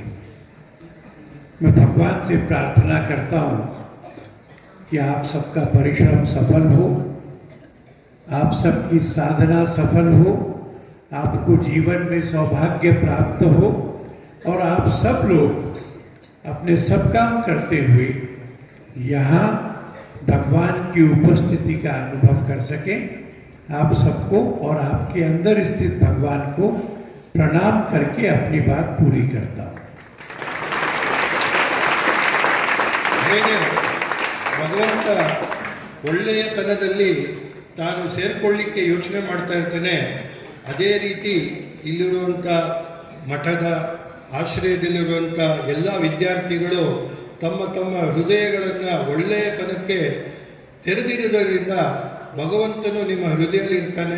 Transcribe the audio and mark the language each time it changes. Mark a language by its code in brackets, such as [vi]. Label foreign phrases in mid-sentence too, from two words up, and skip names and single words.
[hi] मैं भगवान से प्रार्थना करता हूँ कि आप सबका परिश्रम सफल हो, आप सबकी साधना सफल हो, आपको जीवन में सौभाग्य प्राप्त हो, और आप सब लोग अपने सब काम करते हुए यहाँ भगवान की उपस्थिति का अनुभव कर सकें। आप सबको और आपके अंदर स्थित भगवान को प्रणाम करके अपनी बात पूरी करता हूँ। [kn] ಹೇಗೆ ಭಗವಂತ ಒಳ್ಳೆಯತನದಲ್ಲಿ ತಾನು ಸೇರ್ಕೊಳ್ಳಿಕ್ಕೆ ಯೋಚನೆ ಮಾಡ್ತಾ ಇರ್ತಾನೆ, ಅದೇ ರೀತಿ ಇಲ್ಲಿರುವಂಥ ಮಠದ ಆಶ್ರಯದಲ್ಲಿರುವಂಥ ಎಲ್ಲ ವಿದ್ಯಾರ್ಥಿಗಳು ತಮ್ಮ ತಮ್ಮ ಹೃದಯಗಳನ್ನು ಒಳ್ಳೆಯತನಕ್ಕೆ ತೆರೆದಿರುವುದರಿಂದ ಭಗವಂತನು ನಿಮ್ಮ ಹೃದಯದಲ್ಲಿರ್ತಾನೆ.